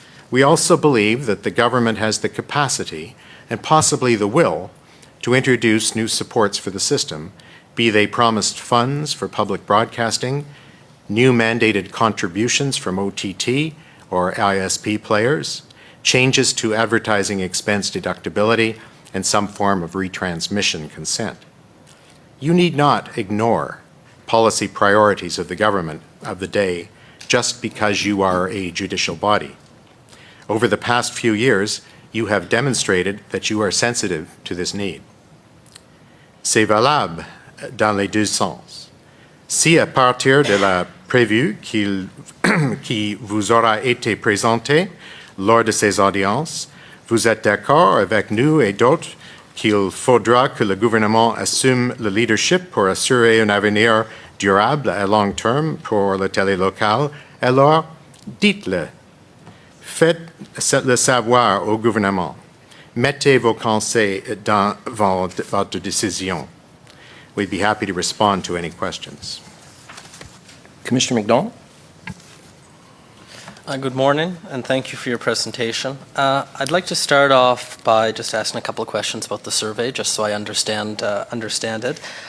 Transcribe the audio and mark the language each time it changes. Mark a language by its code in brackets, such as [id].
[en] We also believe that the government has the capacity and possibly the will to introduce new supports for the system, be they promised funds for public broadcasting, new mandated contributions from OTT or ISP players, changes to advertising expense deductibility, and some form of retransmission consent. You need not ignore policy priorities of the government of the day just because you are a judicial body. Over the past few years, you have demonstrated that you are sensitive to this need. [fr] C'est valable dans les deux sens. Si à partir de la prévue qui vous aura été présentée lors de ces audiences, vous êtes d'accord avec nous et d'autres qu'il faudra que le gouvernement assume le leadership pour assurer un avenir durable à long terme pour la télé locale, alors dites-le. Faites-le savoir au gouvernement. Mettez vos conseils dans votre décision. [en] We'd be happy to respond to any questions. Commissioner McDonald? Good morning, and thank you for your presentation. I'd like to start off by just asking a couple of questions about the survey, just so I understand it.